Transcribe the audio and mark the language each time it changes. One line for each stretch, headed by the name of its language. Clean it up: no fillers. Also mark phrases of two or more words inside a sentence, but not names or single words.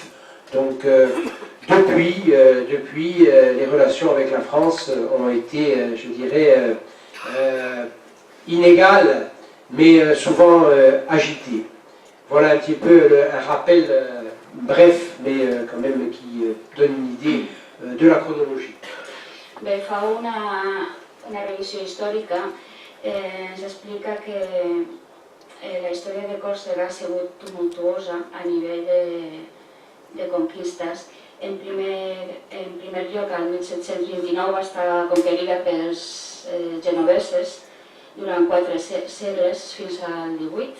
French: Donc depuis, les relations avec la France ont été, je dirais, inégales, mais souvent agitées. Voilà un petit peu un rappel bref, mais quand même qui donne une idée de la chronologie.
Catalan: Bé, fa una revisió històrica, ens explica que la història de Còrsega ha sigut tumultuosa a nivell de conquistes. En primer lloc, el 1729 va estar conquerida pels genoveses durant 4 segles fins al 18.